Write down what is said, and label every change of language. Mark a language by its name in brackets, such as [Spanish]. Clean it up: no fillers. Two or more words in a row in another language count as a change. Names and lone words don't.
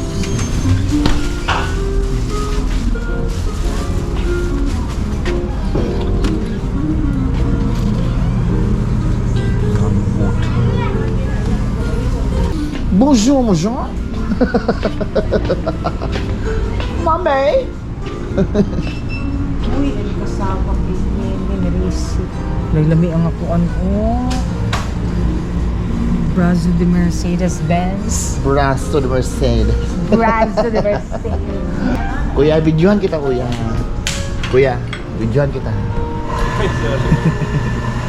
[French] Bonjour, bonjour. [Filipino] Mami. Uy, ang kasama Disney. [Hiligaynon] Naglami ang akuan ko. [Filipino] Brazo de Mercedes-Benz. Brazo de Mercedes. Brazo de Mercedes. Kuya, videohan kita, kuya. Kuya, videohan kita. Ay, sir.